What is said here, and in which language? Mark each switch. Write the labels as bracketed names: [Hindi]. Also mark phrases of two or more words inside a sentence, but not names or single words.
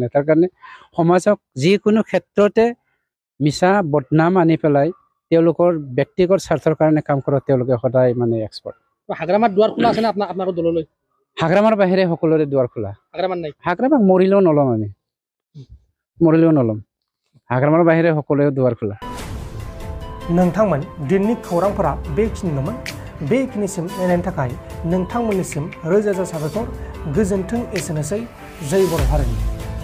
[Assamese] তাৰ কাৰণে সমাজক যিকোনো ক্ষেত্ৰতে মিছা বদনাম আনি পেলাই তেওঁলোকৰ ব্যক্তিগত স্বাৰ্থৰ কাৰণে কাম কৰাত তেওঁলোকে সদায় মানে এক্সপাৰ্ট। হাগ্ৰামাৰ দুৱাৰ খোলা আছেনে আপোনালোকৰ দললৈ? হাগ্ৰামাৰ বাহিৰে সকলোৰে দুৱাৰ খোলা। হাগ্ৰামাৰ নাই? হাগ্ৰামাক মৰিলেও নল'ম, আমি মৰিলেও নল'ম। হাগ্ৰামাৰ বাহিৰে হকলেয়াৱ দুৱাৰ খোলা। [Bodo] नोंथांमोन दिननि खौरांफोरा बेखिनिल'मोन। बेखिनिसिम नायनायनि थाखाय नोंथांमोननिसिम रोजा रोजा साबायखर। गोजोन्थों। एसेनोसै। जय बर' हारिनि।